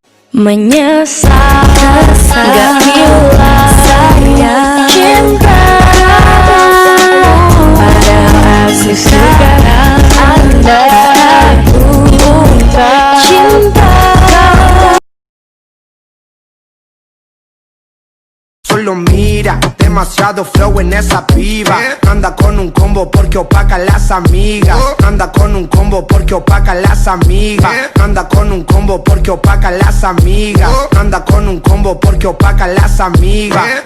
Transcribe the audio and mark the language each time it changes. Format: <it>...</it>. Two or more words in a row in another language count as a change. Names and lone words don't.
<id>Menyesal, gak bilang saya cinta, padahal asli sekarang Anda buta cinta.</id> <es>Solo mira, demasiado flow en esa piba. Anda con un combo porque opaca las amigas. Anda con un combo porque opaca las amigas. Anda con un combo porque opaca las amigas. Anda con un combo porque opaca las amigas.</es>